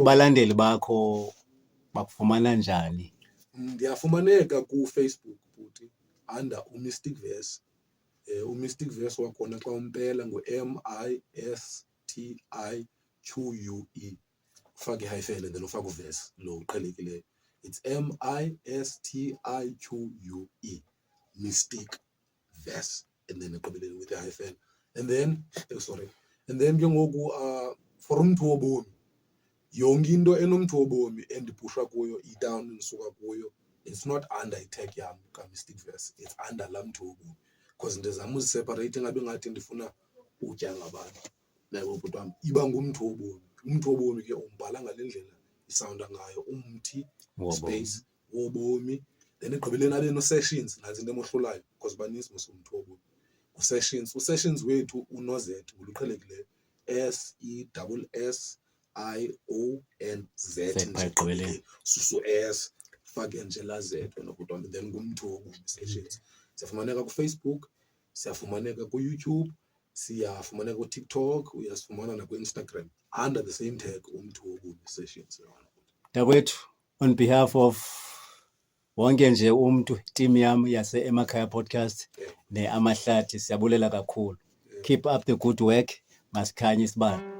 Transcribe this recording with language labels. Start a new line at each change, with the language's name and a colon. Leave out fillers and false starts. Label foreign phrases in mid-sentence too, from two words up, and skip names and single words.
Xhosa: Kubalandeli bakho bakufumana njani? Ndiyafumaneka ku-Facebook futhi under uMystic Verse. uMystic Verse wakhona xa umpela MISTIQUE. Ufake i-hyphen
English: and then
Xhosa: ufake uverse lo uqhelekileyo.
English: It's MISTIQUE. Mystic Verse and then eqhubelele with the hyphen. And then And then
Xhosa: ke ngoku for umuntu wobomi yonke into enomntu wobomi endiphusha kuyo i-down ndisuka kuyo.
English: It's not under
Xhosa: i-tag yam
English: ka-Mystic Verse. It's under
Xhosa: laa mntu wobomi. Because ndizama uziseparate ngabe ngathi ndifuna utya ngabantu. Yabo bhuti wam iba ngumntu wobomi. Umntu wobomi ke umbhala ngale ndlela isounda ngayo umthi space wobomi. Then egqibeleni abe no-sessions nazi into emohlulayo because baninzi mos umntu wobomi. U-sessions wethu unozethu uluqhelekileyo SESSIONZ. Susu S fake nje la Z wena bhuti wam then ngumntu wobomi sessions. Siyafumaneka ku-Facebook, siyafumaneka ku-YouTube, siyafumaneka ku-TikTok, uyasifumana naku-Instagram
English: under the same tag
Xhosa: umntu wobomi sessions. Mntakwethu,
English: on behalf of
Xhosa: wonke nje umuntu team yam yase Emakhaya Podcast ne-Amahlathi siyabulela kakhulu.
English: Keep up the good work.
Xhosa: Masikhanye isibani.